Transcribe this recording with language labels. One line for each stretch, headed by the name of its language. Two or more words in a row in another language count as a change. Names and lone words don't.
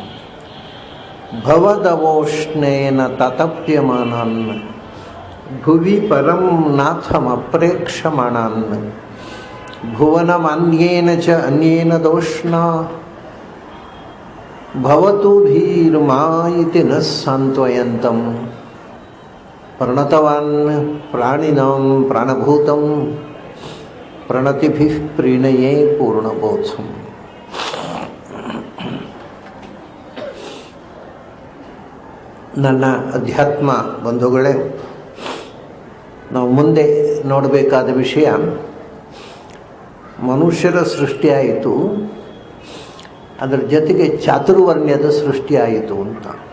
Sanskrit: भवदवोष्णेन ततप्यमानान् भुवि परं नाथमप्रेक्षमाणान् भुवनमन्येन च अन्येन दोष्णा भवतु भीर्मा इति न सान्त्वयन्तं प्रणतवान् प्राणिनां प्राणभूतं प्रणतिभिः प्रीणये पूर्णबोधं।
Kannada: ನನ್ನ ಅಧ್ಯಾತ್ಮ ಬಂಧುಗಳೇ, ನಾವು ಮುಂದೆ ನೋಡಬೇಕಾದ ವಿಷಯ ಮನುಷ್ಯರ ಸೃಷ್ಟಿಯಾಯಿತು, ಅದರ ಜೊತೆಗೆ ಚಾತುರ್ವರ್ಣ್ಯದ ಸೃಷ್ಟಿಯಾಯಿತು ಅಂತ.